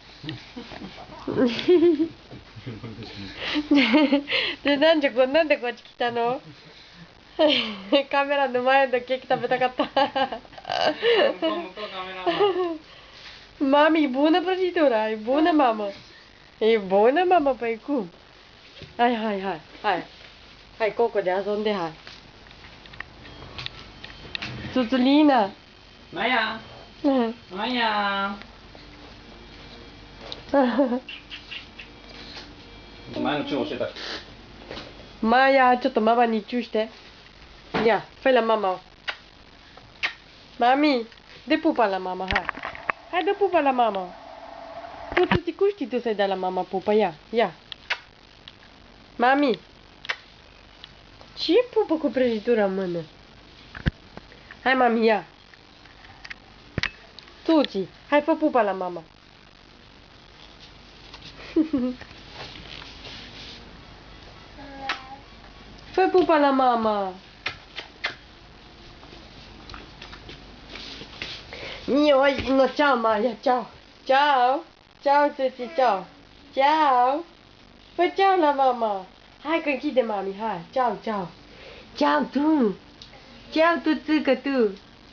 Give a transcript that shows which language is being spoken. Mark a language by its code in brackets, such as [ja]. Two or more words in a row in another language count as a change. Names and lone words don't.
[ja] で、なんでこっち来たの？カメラの前でケーキ食べたかった。 [ro] Mami, buona prăjitura, e bună mamă. E bună mamă, păi cum? Hai. Hai, Coco, de 遊んで, hai. Zuzulina. Maya. Maya. [ja] 前のチュー教えた。 Maya, ちょっとママにチューして。 [ro] Ya, fai la mama. Mami, dă pupa la mama, hai. Hai, dă pupa la mama. Tu te cuști tu să-i dai la mama pupa, ia. Mami. Ce pupă cu prăjitura în mână? Hai, mami, ia. Tuti, hai, fă pupa la mama. Fă pupa la mama. No, ciao Maya, ciao. Ciao. Ciao Tuti, ciao. Ciao. Fă ciao la mama. Hai că închide mami, hai. Ciao. Ciao tu. Ciao tuțică tu.